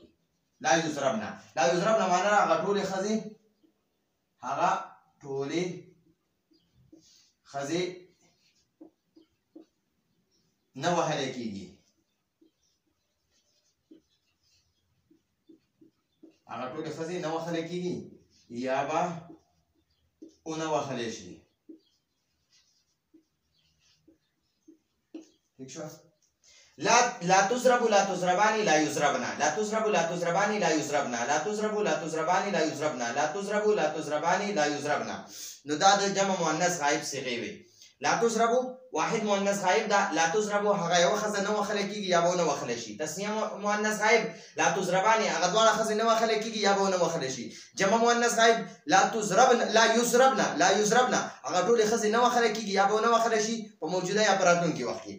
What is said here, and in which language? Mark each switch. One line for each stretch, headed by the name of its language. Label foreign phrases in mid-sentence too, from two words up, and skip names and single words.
Arabic: لا یضربن
Pashto: معنا دا هغه ټولې ښځې نه وهلی کېږي. هغه ټولې ښځې نه وهلی کېږي یا به ونه وهلی شي. ٹھیک شو؟
Arabic: لا تضرب لا تضربان لا يضربن لا تضرب لا تضربان لا يضربن لا تضرب لا تضربان لا يضربن لا تضرب لا تضربان لا يضربن.
Pashto: نو دا د
Arabic: جمع مؤنث غایب
Pashto: صيغې وي.
Arabic: لا تضرب واحد مؤنث غایب
Pashto: دا
Arabic: لا تضرب
Pashto: هغه یو ښځه نه وهلی کېږي یا به ونه وهلی شي.
Arabic: تسنیه مؤنث غایب لا تضربان
Pashto: هغه دواړه ښځې نه وهلی کېږي یا به ونه وهلی شي.
Arabic: جمع مؤنث غایب لا یضربن
Pashto: هغه ټولې ښځې نه وهلی کېږي یا به ونه وهلی شي په موجوده یا په راتلونکي وخت کې.